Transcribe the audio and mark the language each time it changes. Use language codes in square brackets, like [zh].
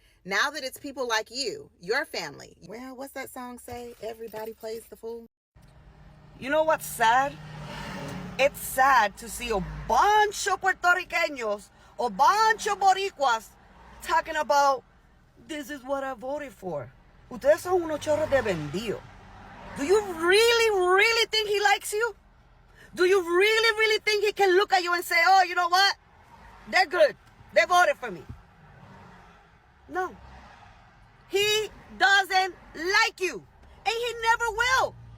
[en] Now that it's people like you, your family, well, what's that song say? Everybody plays the fool. You know what's sad? It's sad to see a bunch of Puerto Ricanos, a bunch of Boricuas talking about this is what I voted for. [es] Ustedes son unos chorros de vendido. [en] Do you really think he likes you? Do you really think he can look at you and say, oh, you know what? They're good. They voted for me. No. He doesn't like you. And he never will.